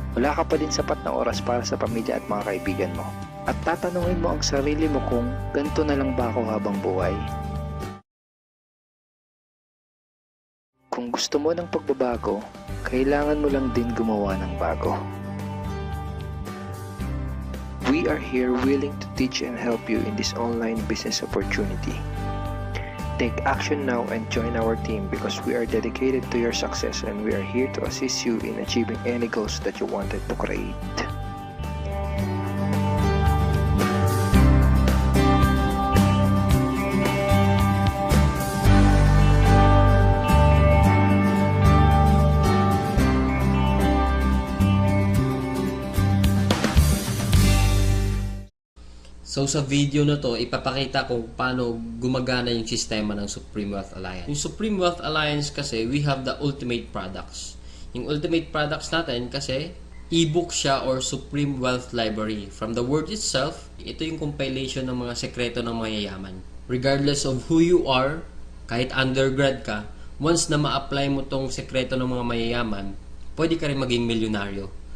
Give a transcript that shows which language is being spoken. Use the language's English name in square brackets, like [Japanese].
[Filipino] Wala ka pa din sapat na oras para sa pamilya at mga kaibigan mo. At tatanungin mo ang sarili mo kung ganito na lang ba ako habang buhay? Kung gusto mo ng pagbabago, kailangan mo lang din gumawa ng bago. [English] We are here willing to teach and help you in this online business opportunity. Take action now and join our team because we are dedicated to your success and we are here to assist you in achieving any goals that you wanted to create. So sa video na to, ipapakita ko paano gumagana yung sistema ng Supreme Wealth Alliance. Yung Supreme Wealth Alliance kasi, we have the ultimate products. [Filipino] Yung [English] ultimate products [Filipino] natin kasi, e-book siya or Supreme Wealth Library. [English] From the word itself, [Filipino] ito yung compilation ng mga sekreto ng mayayaman. [English] Regardless of who you are, [Filipino] kahit undergrad ka, once na ma-apply mo tong sekreto ng mga mayayaman, pwede ka rin maging milyonaryo.